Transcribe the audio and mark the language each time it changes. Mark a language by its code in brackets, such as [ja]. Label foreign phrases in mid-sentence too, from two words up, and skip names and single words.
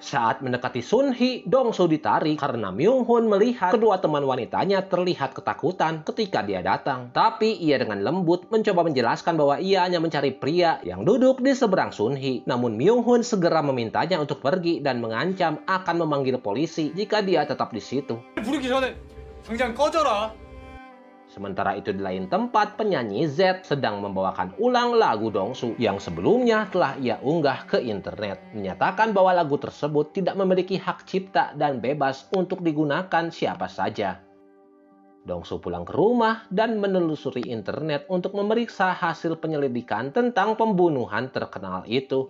[id] Saat mendekati Sun Hee, Dongsu ditarik karena Myung Hun melihat kedua teman wanitanya terlihat ketakutan ketika dia datang. Tapi ia dengan lembut mencoba menjelaskan bahwa ia hanya mencari pria yang duduk di seberang Sun Hee. Namun Myung Hun segera memintanya untuk pergi dan mengancam akan memanggil polisi jika dia tetap di situ. [ko] 부르기 전에 당장 꺼져라. [id] Sementara itu di lain tempat, penyanyi Z sedang membawakan ulang lagu Dongsu yang sebelumnya telah ia unggah ke internet, menyatakan bahwa lagu tersebut tidak memiliki hak cipta dan bebas untuk digunakan siapa saja. Dongsu pulang ke rumah dan menelusuri internet untuk memeriksa hasil penyelidikan tentang pembunuhan terkenal itu.